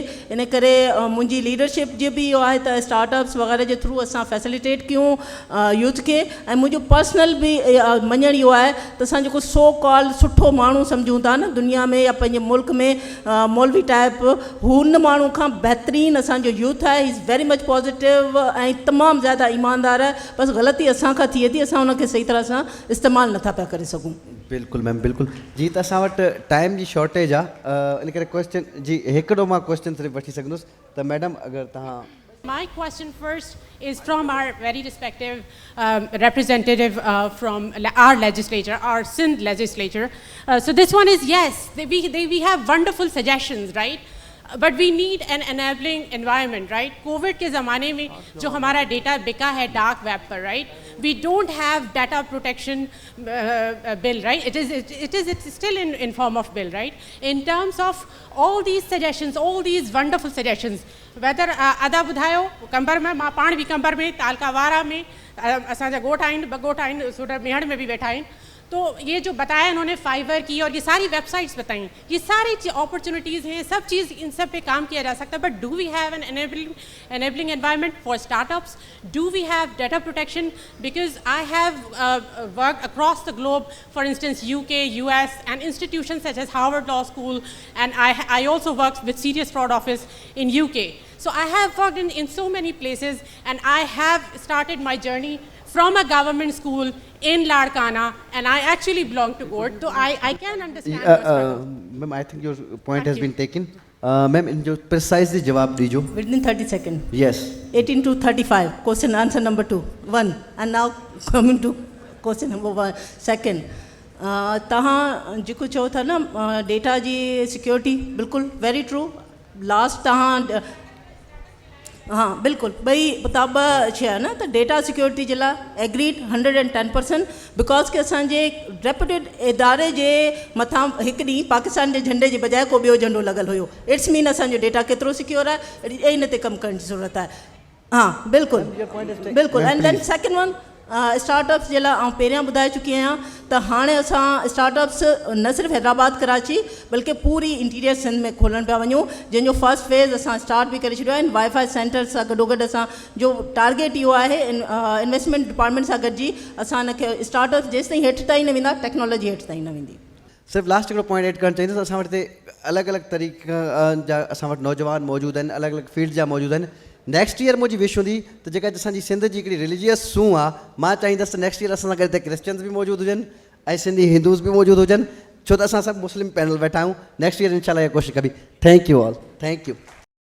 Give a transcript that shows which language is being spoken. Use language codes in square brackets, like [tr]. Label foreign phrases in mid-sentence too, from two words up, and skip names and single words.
[sd] इन करे मुंहिंजी लीडरशिप जो बि इहो आहे त स्टार्टअप्स वग़ैरह जे थ्रू असां फैसिलिटेट कयूं यूथ खे। ऐं मुंहिंजो पर्सनल बि मञणु इहो आहे त असां जेको [en] so call [sd] सुठो माण्हू सम्झूं था न दुनिया में या पंहिंजे मुल्क में मौलवी टाइप, हुन माण्हू खां बहितरीनु असांजो यूथ आहे। [en] he is very much positive [sd] ऐं तमामु ज़्यादा ईमानदार आहे। बसि ग़लती असांखां थिए थी, असां उनखे सही तरह सां इस्तेमालु नथा पिया करे सघूं। बिल्कुलु मैम बिल्कुलु। जी त असां वटि टाइम जी शॉर्टेज आहे, इन करे क्वेश्चन जी हिकिड़ो मां क्वेश्चन सिर्फ़ु वठी सघंदुसि। त मैडम अगरि तव्हां [en] My question first is from our very respective representative from our legislature, our Sindh legislature. So this one is yes, we have wonderful suggestions, right? But we need an enabling environment, right? [ur] COVID کے زمانے میں جو ہمارا ڈیٹا بکا ہے [en] dark web [ur] پر, [en] right? We don't have data protection bill, right? It's still in form of bill, right? In terms of all these suggestions, all these wonderful suggestions, whether [sd] अदा ॿुधायो कंबर में, मां पाण बि कंबर में, तालका वारा में, असांजा ॻोठ आहिनि, ॿ ॻोठ आहिनि, सूरत मेहड़ में भी बैठा आहिनि। [ur] تو یہ جو بتایا انہوں نے فائیور کی اور یہ ساری ویب سائٹس بتائی، یہ ساری اپارچونٹیز ہیں، سب چیز ان سب پہ کام کیا جا سکتا ہے. [en] But do we have an enabling environment for startups? Do we have data protection? Because I have worked across the globe, for instance UK, US, and institutions such as Harvard Law School, and I also worked with Serious Fraud Office in UK. So I have worked in so many places, and I have started my journey from a government school in Ladkana, and I actually belong to GOAT, so I can understand your struggle. Ma'am, I think your point has been taken. [sd] Ma'am, in जो precisely जवाब दीजो. [en] Within 30 seconds. Yes. 18 to 35. Question answer number 1. And now coming to question number 1. Second. [sd] तहां जेको चओ था न डेटा जी सिक्योरिटी, बिल्कुलु [en] very true. [sd] लास्ट तहां हाँ बिल्कुलु ॿई ॿ शइ आहे न, त [en] data security [sd] जे लाइ एग्रीड 110%, बिकॉज की असांजे रेप्यूटेड इदारे जे मथां हिकु ॾींहुं पाकिस्तान जे झंडे जे बजाए को ॿियो झंडो लॻल हुयो। [en] it's mean [sd] असांजो डेटा केतिरो सिक्योर आहे, इन ते कमु करण जी ज़रूरत आहे। हाँ बिल्कुलु बिल्कुलु। [en] And then second one startups [sd] जे लाइ आउं पहिरियां ॿुधाए चुकी आहियां त हाणे असां स्टार्टअप्स न सिर्फ़ु हैदराबाद कराची बल्कि पूरी इंटीरियर सिंध में खोलण पिया वञूं, जंहिंजो [en] first phase [sd] असां स्टार्ट बि करे छॾियो आहे। [en] WiFi center [sd] सां गॾोगॾु असां जो टारगेट इहो आहे [en] investment department [sd] सां गॾिजी असां हिनखे स्टार्टअप्स जेसि ताईं हेठि ताईं न वेंदा, टेक्नोलॉजी हेठि ताईं न वेंदी। सिर्फ़ु लास्ट हिकिड़ो पॉइंट एड करणु चाहींदुसि। असां वटि अलॻि अलॻि तरीक़े जा असां वटि नौजवान मौजूदु आहिनि, अलॻि अलॻि फील्ड जा मौजूदु आहिनि। [en] next year [sd] मुंहिंजी विश हूंदी त जेका असांजी सिंध जी हिकिड़ी रिलीजियस सूं आहे, मां चाहींदुसि त [en] next year [sd] असां सां गॾु हिते क्रिश्चियन्स बि मौजूदु हुजनि ऐं सिंधी हिंदूज़ बि मौजूदु हुजनि, छो त असां सभु [en] Muslim panel [sd] वेठा आहियूं। [en] next year [sd] इंशाल्लाह इहा कोशिशि कबी। [en] Thank you all, thank you.